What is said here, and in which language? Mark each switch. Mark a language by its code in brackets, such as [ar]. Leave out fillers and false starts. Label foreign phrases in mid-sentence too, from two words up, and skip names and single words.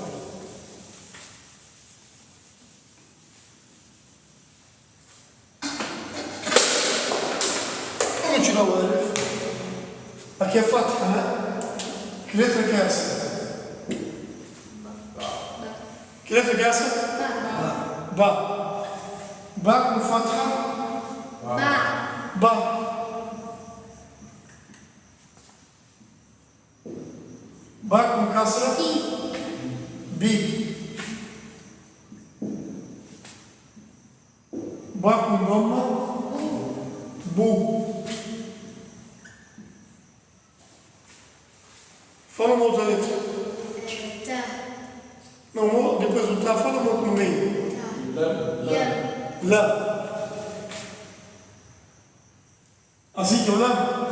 [pt] Vamos tirar o Elif. Aqui é Fatha, né? Que letra que é essa? Que letra que é essa? Ba. Ba com Fatha. Ba. Ba com Kasra. Bi. Ba com Dhamma. Bu. Fala uma outra letra. Tá. Não, depois do tá, fala uma outra no meio. Tá. Ya. Lá. Assim que é o lá?